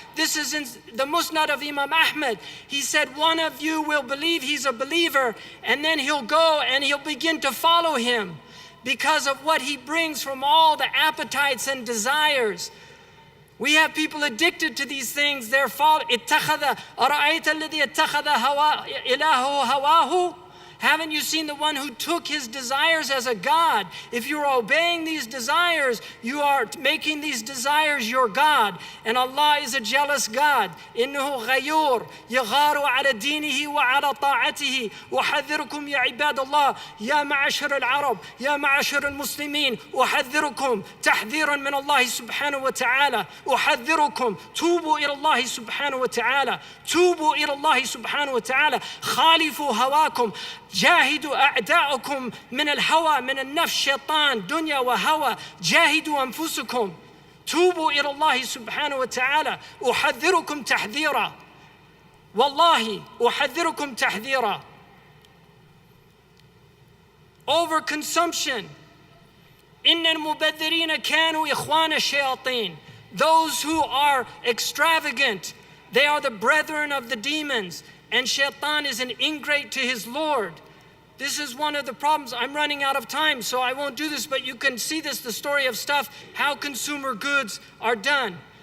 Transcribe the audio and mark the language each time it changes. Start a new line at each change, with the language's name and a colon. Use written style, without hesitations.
English: This is in the Musnad of Imam Ahmed. He said, one of you will believe he's a believer, and then he'll go and he'll begin to follow him because of what he brings from all the appetites and desires. We have people addicted to these things. They're
Arabic: اتَّخَذَ أَرَأَيْتَ الَّذِي اتَّخَذَ إِلَهُ هَوَاهُ.
English: Haven't you seen the one who took his desires as a god? If you're obeying these desires, you are making these desires your God. And Allah is a jealous God.
Arabic: إِنَّهُ غَيُّورٌ يَغَارُ عَلَى دِينِهِ وَعَلَى طَاعَتِهِ وَحَذِّرُكُمْ يَا عِبَادَ اللَّهِ يَا مَعَشَرَ الْعَرَبِ يَا مَعَشَرَ الْمُسْلِمِينَ أُحَذِّرُكُمْ تَحْذِيرًا مِنَ اللَّهِ سُبْحَانَهُ وَتَعَالَى أُحَذِّرُكُمْ توبوا إلى الله سبحانه وتعالى توبوا إلى الله سبحانه وتعالى خالفوا هواكم جاهدوا أعداءكم من الهوى من النفس شيطان دنيا وهوى جاهدوا أنفسكم توبوا إلى الله سبحانه وتعالى أحذركم تحذيرا والله أحذركم تحذيرا.
English: Overconsumption.
Arabic: إن المبذرين كانوا إخوان الشياطين.
English: Those who are extravagant, they are the brethren of the demons, and Shaitan is an ingrate to his Lord. This is one of the problems. I'm running out of time, so I won't do this, but you can see this, the story of stuff, how consumer goods are done.